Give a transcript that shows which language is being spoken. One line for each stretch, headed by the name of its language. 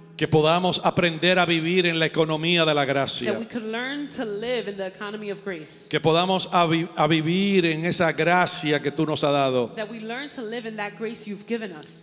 Spanish: que podamos aprender a vivir en la economía de la
English: that
Spanish: gracia.
English: we could learn to live in the economy of grace.
Spanish: Que podamos a vivir en esa gracia que tú nos has dado.
English: That we learn to live in that grace you've given us.